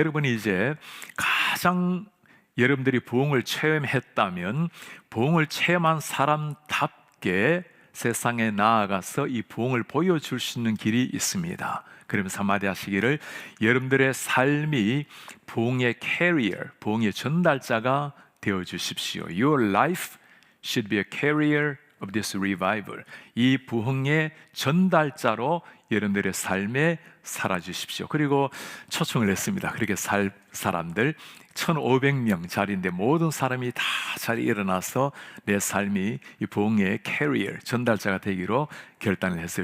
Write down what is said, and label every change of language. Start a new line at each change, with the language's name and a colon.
Korean: 여러분이 이제 가장 여러분들이 부흥을 체험했다면 부흥을 체험한 사람답게 세상에 나아가서 이 부흥을 보여줄 수 있는 길이 있습니다. 그러면서 한마디 하시기를, 여러분들의 삶이 부흥의 carrier, 부흥의 전달자가 되어 주십시오.
English: Your life should be a carrier of this revival.
Korean: 이 부흥의 전달자로 여러분들의 삶에 살아주십시오. 그리고 초청을 했습니다. 그렇게 살 사람들 1,500명짜리인데 모든 사람이 다 잘 일어나서 내 삶이 이 부흥의 캐리어, 전달자가 되기로 결단을 했어요.